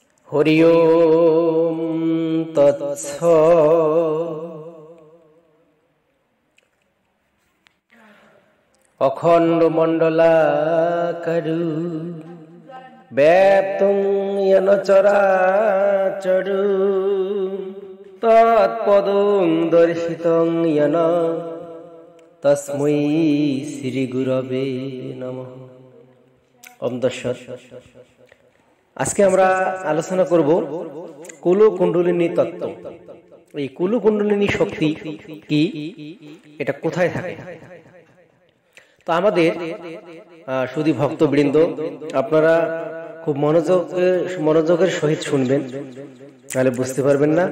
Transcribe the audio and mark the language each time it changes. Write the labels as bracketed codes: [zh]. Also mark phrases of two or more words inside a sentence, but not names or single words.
[sa] হরি ওম তৎসৎ। অখণ্ড মণ্ডলাকারু ব্যাপ্তং য়েন চরাচরু তৎপদং দর্শিতং য়েন তস্मै শ্রী গুরবে নমঃ। ওম তৎসৎ। [bn] আজকে আমরা আলোচনা করব কুলকুণ্ডলিনী তত্ত্ব। এই কুলকুণ্ডলিনী শক্তি কি, এটা কোথায় থাকে? তো আমাদের শুধু ভক্তবৃন্দ, আপনারা খুব মনোযোগের সহিত শুনবেন, তাহলে বুঝতে পারবেন না।